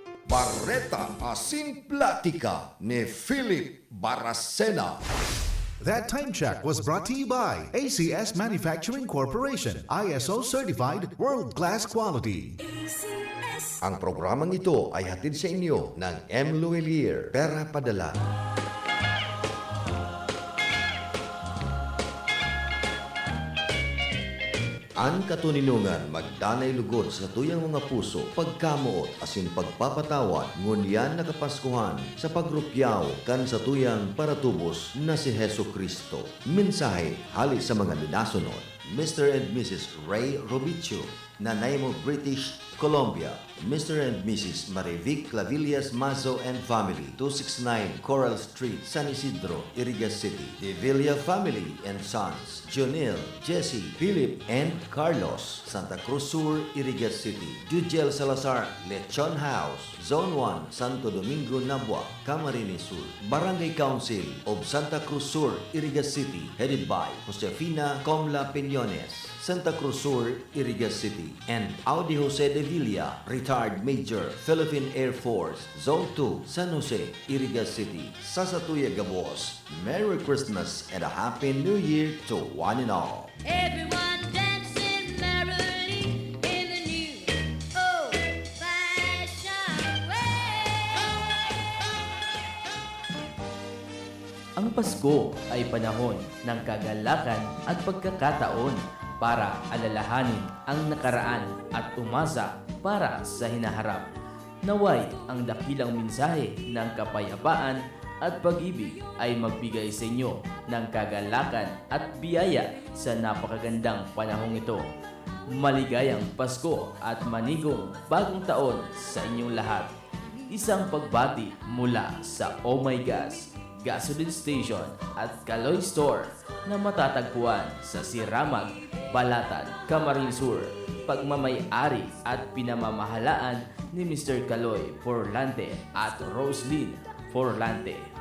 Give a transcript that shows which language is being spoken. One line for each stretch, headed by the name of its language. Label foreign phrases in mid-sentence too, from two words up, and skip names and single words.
Bikol: Barreta Asin Platica ni Philip Baracena.
English: That time check was brought to you by ACS Manufacturing Corporation, ISO certified world-class quality.
Filipino: Ang programang ito ay hatid sa inyo ng M. Luelier, Pera Padala.
Bikol: Ang katuninungan magdanay lugod sa tuyang mga puso, pagkamuot asin pagpapatawad, ngunyan nakapaskuhan sa pagrupyaw kan sa tuyang paratubos na si Heso Kristo. Mensahe hali sa mga linasunod.
English: Mr. and Mrs. Ray Robicho, Nanay mo British Columbia, Mr. and Mrs. Marivic Clavillas Mazo and Family, 269 Coral Street, San Isidro, Irigas City. The Villa Family and Sons, Jonel, Jesse, Philip, and Carlos, Santa Cruz Sur, Irigas City. Jujel Salazar, Lechon House, Zone 1, Santo Domingo, Nabua, Camarines Sur. Barangay Council of Santa Cruz Sur, Irigas City, headed by Josefina Comla Piñones, Santa Cruz Sur, Irigas City, and Audi Jose de Villa, retired Major, Philippine Air Force, Zone 2, San Jose, Irigas City,
Bikol: Sasatuya Gabos.
English: Merry Christmas and a Happy New Year to one and all. Everyone dancing merrily in the new old-fashioned way.
Filipino: Ang Pasko ay panahon ng kagalakan at pagkakataon para alalahanin ang nakaraan at umasa para sa hinaharap. Naway ang dakilang mensahe ng kapayapaan at pag-ibig ay magbigay sa inyo ng kagalakan at biyaya sa napakagandang panahong ito. Maligayang Pasko at manigong bagong taon sa inyong lahat. Isang pagbati mula sa Oh My Gas Gasoline Station at Kaloy Store na matatagpuan sa Siramag, Balatan, Camarines Sur. Pagmamay-ari at pinamamahalaan ni Mr. Kaloy Forlante at Roslyn Forlante.